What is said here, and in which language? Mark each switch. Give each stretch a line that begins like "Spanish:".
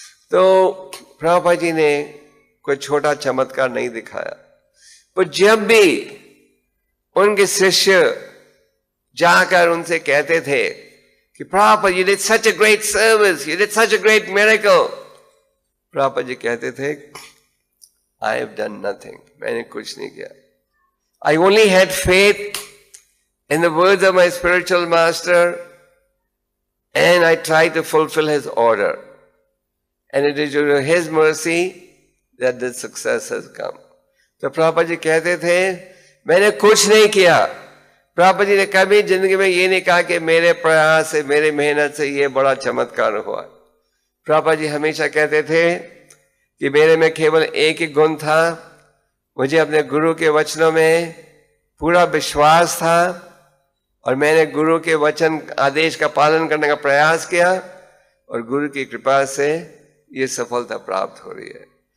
Hindi: तो प्रभुपाद जी ने कोई छोटा चमत्कार नहीं दिखाया, पर जब भी उनके शिष्य जाकर उनसे कहते थे कि Prabhupada,
English: you did such a great service, you did such a great miracle,
Hindi: Prabhupada ji कहते थे,
English: I have done nothing,
Hindi: मैंने कुछ नहीं किया।
English: I only had faith in the words of my spiritual master and I tried to fulfill his order, and it is due to his mercy that the success has come।
Hindi: तो प्रभुपाद जी कहते थे, मैंने कुछ नहीं किया। प्रभुपाद जी ने कभी जिंदगी में ये नहीं कहा कि मेरे प्रयास से, मेरे मेहनत से ये बड़ा चमत्कार हुआ। प्रभुपाद जी हमेशा कहते थे कि मेरे में केवल एक ही गुण था, मुझे अपने गुरु के वचनों में पूरा विश्वास था और मैंने गुरु के वचन आदेश का पालन करने का प्रयास किया और गुरु की कृपा से ये सफलता प्राप्त हो रही है।